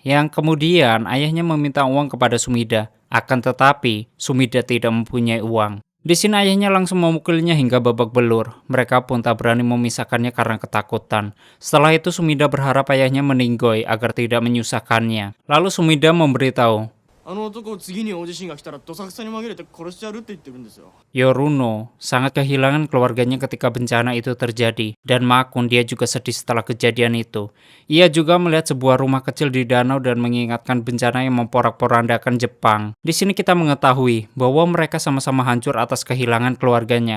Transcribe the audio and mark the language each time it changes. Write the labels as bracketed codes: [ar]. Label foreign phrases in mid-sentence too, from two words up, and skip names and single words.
[id] Yang kemudian ayahnya meminta uang kepada Sumida. Akan tetapi, Sumida tidak mempunyai uang. Di sini ayahnya langsung memukulnya hingga babak belur. Mereka pun tak berani memisahkannya karena ketakutan. Setelah itu Sumida berharap ayahnya meninggoy agar tidak menyusahkannya. Lalu Sumida memberitahu, [ja] あの男次に大地震が来たらどさくさに紛れて殺してやるって言ってるんですよ。 [id] Yoruno sangat kehilangan keluarganya ketika bencana itu terjadi, dan Makun dia juga sedih setelah kejadian itu. Ia juga melihat sebuah rumah kecil di danau dan mengingatkan bencana yang memporak-porandakan Jepang. Di sini kita mengetahui bahwa mereka sama-sama hancur atas kehilangan keluarganya.